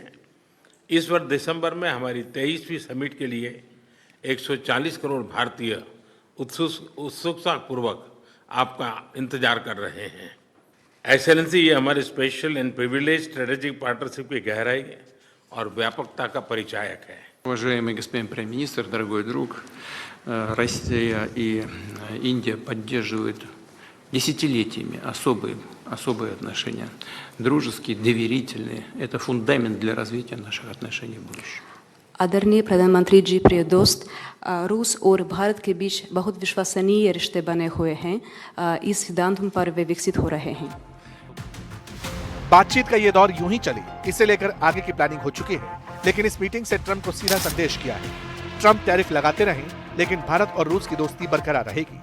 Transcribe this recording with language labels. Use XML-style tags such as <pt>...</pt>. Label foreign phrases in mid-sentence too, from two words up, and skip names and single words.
<hi>इस वर्ष दिसंबर में हमारी 23वीं समिट के लिए 140 करोड़ भारतीय उत्सुकता पूर्वक आपका इंतजार कर रहे हैं। एक्सेलेंसी, ये हमारे</hi> <en>special and privilege strategic partnership</en> <hi>की गहराई और व्यापकता का परिचायक है।</hi> <ru>Уважаемый господин премьер-министр, дорогой друг, Россия и Индия поддерживают десятилетиями особые отношения, дружеские, доверительные. Это фундамент для развития наших отношений в будущем.</ru> <hi>आदरणीय प्रधानमंत्री जी, प्रिय दोस्त, रूस और भारत के बीच बहुत विश्वसनीय रिश्ते बने हुए हैं। इस सिद्धांतों पर वे विकसित हो रहे हैं। बातचीत का ये दौर यूं ही चले, इसे लेकर आगे की प्लानिंग हो चुकी है। लेकिन इस मीटिंग से ट्रंप को सीधा संदेश किया है। ट्रंप टैरिफ लगाते रहें, लेकिन भारत और रूस की दोस्ती बरकरार रहेगी।</hi>